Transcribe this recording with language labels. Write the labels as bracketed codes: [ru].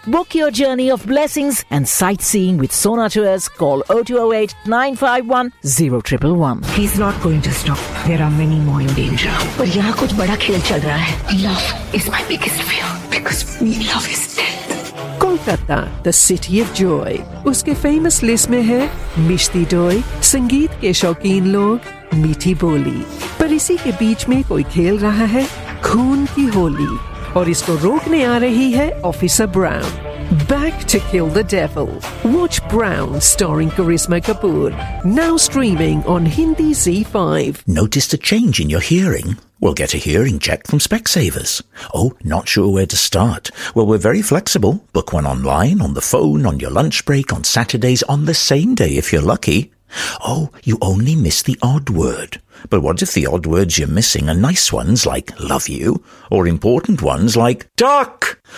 [en] Book your journey of blessings and sightseeing with Sona Tours. Call 0208-951-0111. He's not going to stop. There are many more in danger. [hi] But yahan kuch bada khel chal raha hai. [en] Love is my biggest fear because love is dead. Kolkata, the city of joy. [hi] Uske famous list mein hai Mishti Doi, Sangeet ke Shaukeen Log, मीठी बोली, पर इसी के बीच में कोई खेल रहा है खून की होली, और इसको रोकने आ रही है officer brown. [en] Back to kill the devil, watch Brown starring Karishma Kapoor, now streaming on Hindi Z5। Notice the change in your hearing? We'll get a hearing check from Specsavers. Oh, not sure where to start? Well, we're very flexible. Book one online, on the phone, on your lunch break, on Saturdays, on the same day if you're lucky. Oh, you only miss the odd word. But what if the odd words you're missing are nice ones like love you, or important ones like duck?